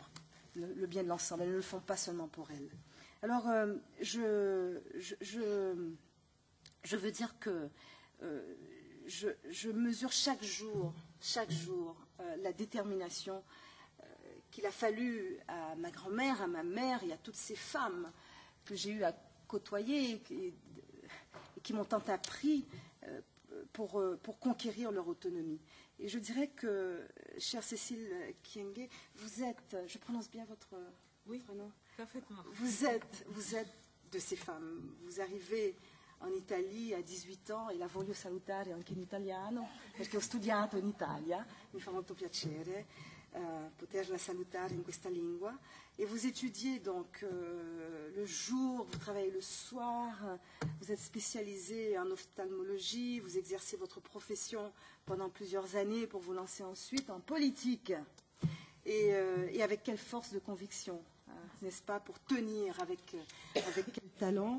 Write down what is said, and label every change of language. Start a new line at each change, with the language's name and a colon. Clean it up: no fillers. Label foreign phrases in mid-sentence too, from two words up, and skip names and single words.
French: Le bien de l'ensemble, elles ne le font pas seulement pour elles. Alors, je veux dire que je mesure chaque jour, la détermination qu'il a fallu à ma grand-mère, à ma mère et à toutes ces femmes que j'ai eu à côtoyer et qui m'ont tant appris pour conquérir leur autonomie. Et je dirais que, chère Cécile Kyenge, vous êtes, je prononce bien votre nom? Parfaitement. Vous êtes de ces femmes. Vous arrivez en Italie a 18 ans
Italian: e la voglio salutare anche in italiano perché ho studiato in Italia, mi fa molto piacere poterla salutare in questa lingua.
French: Et vous étudiez donc le jour, vous travaillez le soir, vous êtes spécialisé en ophtalmologie, vous exercez votre profession pendant plusieurs années pour vous lancer ensuite en politique. Et avec quelle force de conviction, n'est-ce pas, pour tenir avec quel talent.